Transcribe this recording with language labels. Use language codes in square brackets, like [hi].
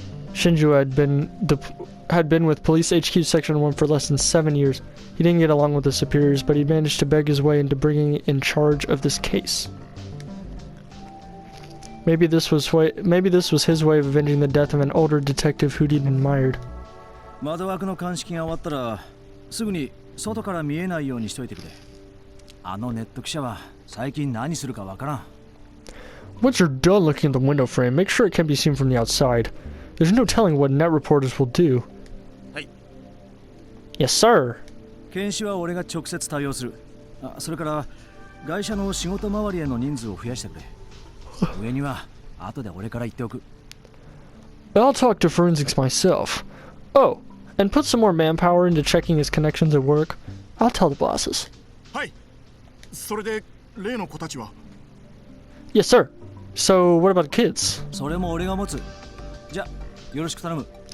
[en] Shinju had been with Police HQ Section 1 for less than 7 years. He didn't get along with his superiors, but he managed to beg his way into bringing in charge of this case. Maybe this was his way of avenging the death of an older detective who he'd admired. [ja] 窓枠の鑑識が終わったらすぐに外から見えないようにしといてくれ。あのネット記者は最近何するかわからん。 [en] Once you're done looking at the window frame, make sure it can be seen from the outside. There's no telling what net reporters will do. [ja] はい。 [en] Yes, sir. [ja] 検視は俺が直接対応する。それから会社の仕事周りへの人数を増やしてくれ。上には後で俺から言っておく。 [en] I'll talk to forensics myself. Oh, and put some more manpower into checking his connections at work. I'll tell the bosses. [ja] はい。それで例の子たちは [en] Yes, sir. So, what about the kids? [ja] それも俺が持つ。じゃ、よろしく頼む。